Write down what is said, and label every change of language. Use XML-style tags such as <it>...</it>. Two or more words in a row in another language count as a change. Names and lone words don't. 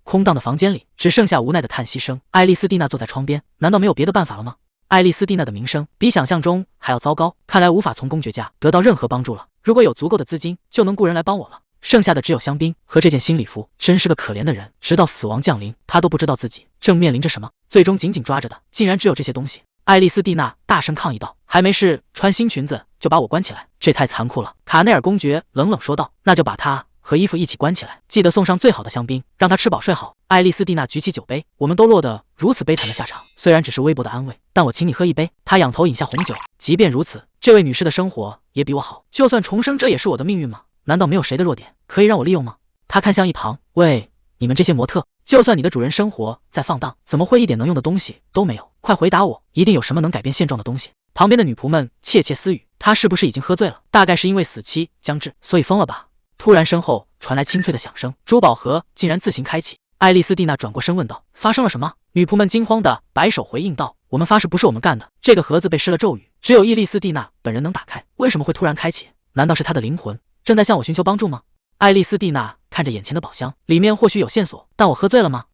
<zh>空蕩的房間裡只剩下無奈的嘆息聲。艾莉絲蒂娜坐在窗邊，難道沒有別的辦法了嗎？艾莉絲蒂娜的名聲比想象中還要糟糕，看來無法從公爵家得到任何幫助了。如果有足夠的資金，就能雇人來幫我了。剩下的只有香檳和這件新禮服。真是個可憐的人，直到死亡降臨，他都不知道自己正面臨着什麼，最終緊緊抓着的竟然只有這些東西。艾莉絲蒂娜大聲抗議道：“還沒事，穿新裙子就把我關起來，這太殘酷了。” 卡內爾公爵冷冷說道：“那就把他和衣服一起關起來，記得送上最好的香檳，讓他吃飽睡好。” 艾莉絲蒂娜舉起酒杯：“我們都落得如此悲慘的下場，雖然只是微薄的安慰，但我請你喝一杯。” 他仰頭飲下紅酒。即便如此，這位女士的生活也比我好，就算重生，這也是我的命運嗎？難道沒有誰的弱點可以讓我利用嗎？他看向一旁：“喂，你們這些模特，就算你的主人生活再放蕩，怎麼會一點能用的東西都沒有？快回答我，一定有什麼能改變現狀的東西。”旁邊的女僕們竊竊私語：“他是不是已經喝醉了？大概是因為死期將至，所以瘋了吧？” 突然身後傳來清脆的響聲，珠寶盒竟然自行開啟。艾莉絲蒂娜轉過身問道：“發生了什麼？”女僕們驚慌地擺手回應道：“我們發誓不是我們幹的，這個盒子被施了咒語，只有伊莉絲蒂娜本人能打開，為什麼會突然開啟？難道是她的靈魂正在向我尋求幫助嗎？”艾莉絲蒂娜看着眼前的寶箱，裡面或許有線索，但我喝醉了嗎？</zh>